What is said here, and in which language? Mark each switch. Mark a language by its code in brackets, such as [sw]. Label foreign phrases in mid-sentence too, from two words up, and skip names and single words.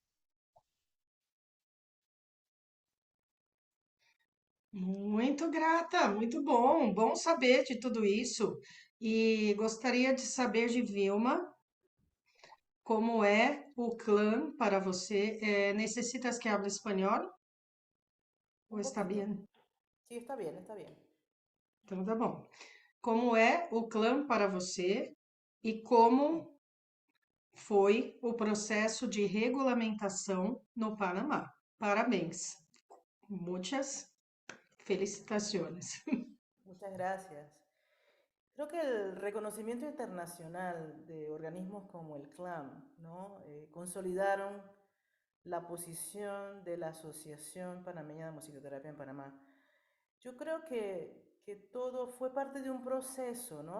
[pt] Muito grata, muito bom, bom saber de tudo isso. E gostaria de saber de Vilma, como é o clã para você? [es] ¿Necesitas que hable espanhol? Ou Un está poquito. [pt] bem? [es] Sí, está bien, está bien. [pt] Então tá bom. Como é o clã para você e como foi o processo de regulamentação no Panamá? Parabéns. Muitas felicitações. [es] Muchas gracias. Creo que el reconocimiento internacional de organismos como el CLAM, ¿no? Consolidaron la posición de la Asociación Panameña de Musicoterapia en Panamá. Yo creo que todo fue parte de un proceso, ¿no?